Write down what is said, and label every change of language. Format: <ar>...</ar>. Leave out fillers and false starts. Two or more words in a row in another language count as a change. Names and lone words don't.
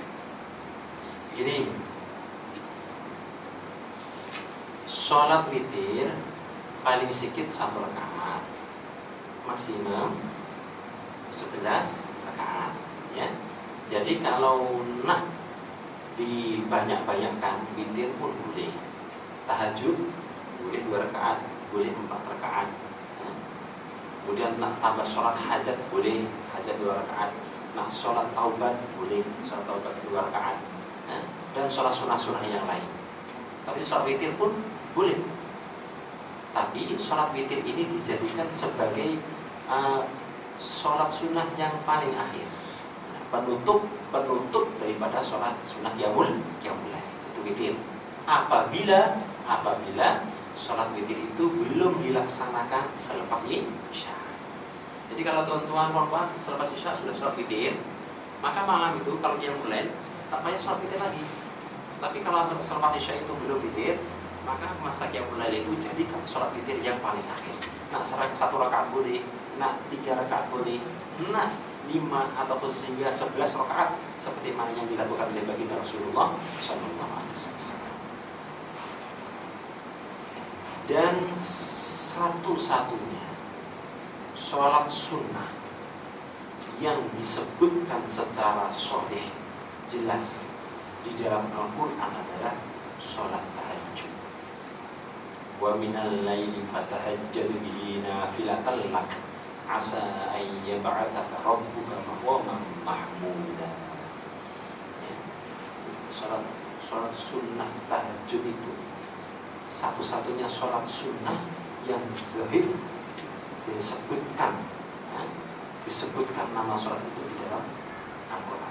<ms>Begini, sholat witir paling sedikit 1 rakaat, maksimum 11 rakaat, ya. Jadi kalau nak dibanyak-banyakkan witir pun boleh. Tahajud boleh 2 rakaat, boleh 4 rakaat. Ya. Kemudian nak tambah sholat hajat boleh, hajat 2 rakaat. Nak sholat taubat boleh, sholat taubat 2 rakaat. Ya. Dan sholat sunnah-sunnah yang lain. Tapi sholat witir pun boleh. Tapi sholat witir ini dijadikan sebagai sholat sunnah yang paling akhir. Penutup daripada sholat sunnah</ms> <ar>قيام الليل,</ar> <ms>itu witir. Apabila sholat witir itu belum dilaksanakan selepas isya. Jadi kalau tuan-tuan selepas isya sudah sholat witir, maka malam itu kalau</ms> <ar>قيام الليل</ar> <ms>tak payah sholat witir lagi. Tapi kalau selepas isya itu belum witir, maka masa</ms> <ar>قيام الليل</ar> <ms>itu jadikan sholat witir yang paling akhir. Nak 1 rakaat boleh, nak 3 rakaat boleh, nak 5 ataupun sehingga 11 rakaat seperti mana yang dilakukan oleh baginda Rasulullah SAW. Dan satu-satunya sholat sunnah yang disebutkan secara sahih jelas di dalam Al-Quran adalah sholat tahajud.</ms> <ar>ومن الليل فتهجد به نافلة لك عسى أن يبعثك ربك مقاما محمودا.</ar> <ms>Sholat sunnah tahajud itu satu-satunya sholat sunnah yang sahih disebutkan nama sholat itu di dalam Al-Quran.</ms>